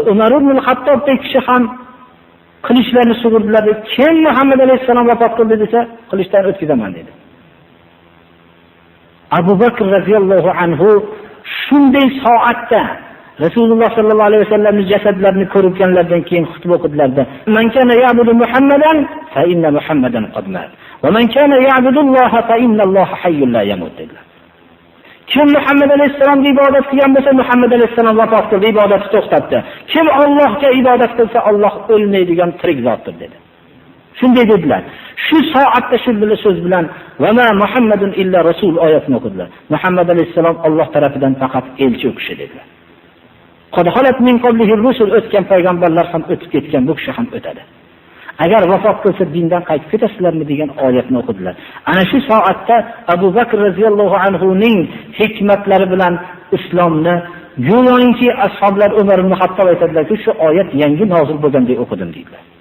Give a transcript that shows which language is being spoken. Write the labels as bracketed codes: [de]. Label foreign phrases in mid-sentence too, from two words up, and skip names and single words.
[uz] Umar ibn al-Xattobdek kishi ham qilichlarni sug'urdilar. Kim Muhammad alayhisalom vafot qildi desa, qilichdan o'tkazaman dedi. Abu Bakr [ar] رضي الله عنه [uz] shunday soatda Rasululloh [ar] صلى الله عليه وسلم [uz] jasadlarini ko'rganlardan keyin xutba o'qidilarda. [ar] من كان يعبد محمدا فإن محمدا قد مات. ومن كان يعبد الله فإن الله حي لا يموت dedilar. [uz] Kim Muhammad alayhisalomga ibodat qilgan bo'lsa, Muhammad alayhisalom vafot qildi, ibodatni to'xtatdi. Kim Allohga ibodat qilsa, Alloh o'lmaydigan tirik zotdir dedi. Shunday dedilar. Shu soatda shu so'z bilan [ar] وما محمد إلا رسول [uz] oyatini o'qidilar. Muhammad alayhisalom Alloh tarafidan faqat elchi u kishi dedilar. [ar] قد خلت من قبله الرسل, [uz] o'tgan payg'ambarlar ham o'tib ketgan, bu kishi ham o'tadi. Agar vafot qilsa dindan qaytib ketasizlarmi degan oyatni o'qidilar. Ana shu soatda Abu Bakr [ar] رضي الله عنه [uz] ning hikmatlari bilan islomni go'yoki ashoblar Umar ibn Xattob aytadilar-ki, shu oyat yangi nozil bo'lgandek o'qidim deydilar.